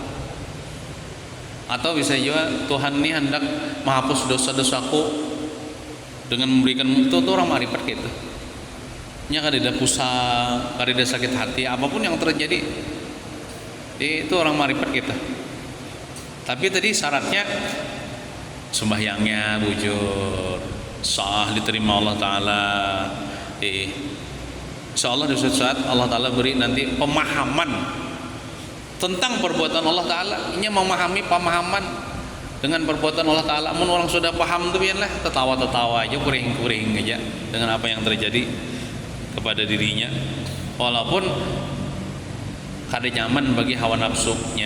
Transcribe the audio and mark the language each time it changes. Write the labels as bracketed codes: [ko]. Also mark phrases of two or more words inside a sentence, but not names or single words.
[id] Atau bisa juga Tuhan ini hendak menghapus dosa-dosaku dengan memberikan itu orang marifat gitu. [bjn] Nya kadeda pusang, kadeda sakit hati, apapun yang terjadi itu orang marifat kita. [id] Tapi tadi syaratnya sembahyangnya bujur, sah, diterima Allah Ta'ala. Insyaallah di suatu saat Allah Ta'ala beri nanti pemahaman tentang perbuatan Allah Ta'ala. Ini memahami pemahaman dengan perbuatan Allah Ta'ala. [bjn] Mun orang sudah paham tuh biarlah tertawa-tertawa aja, kuring-kuring aja dengan apa yang terjadi kepada dirinya, walaupun kada nyaman bagi hawa nafsunya.